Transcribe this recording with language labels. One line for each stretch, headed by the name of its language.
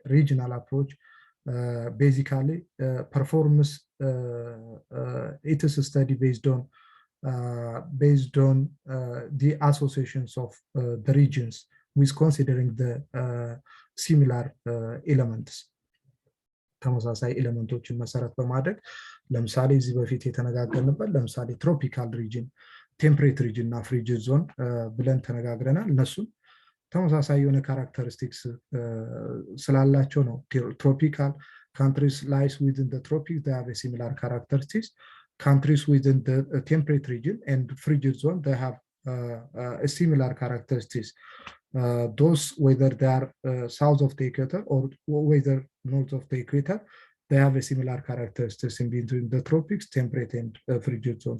English: Regional approach basically performs it is a study based on the associations of the regions with considering the similar elements.
Amharic: ተመሳሳይ ኤሌመንቶችን መሰረት በማድረግ ለምሳሌ እዚህ በፊት የተነጋገርንበት ለምሳሌ ትሮፒካል ሪጅን፣ ቴምፕሬት ሪጅን እና ፍሪጅድ ዞን ብለን ተነጋግረናል። እነሱም ተመሳሳይ የሆነ ካራክተሪስቲክስ ስላላቸው ነው። ትሮፒካል
English: countries lies within the tropics, they have a similar characteristics. Countries within the temperate region and frigid zone, they have a similar characteristics. Those, whether they are south of the equator or whether north of the equator, they have a similar characteristics in between the tropics, temperate and frigid zone.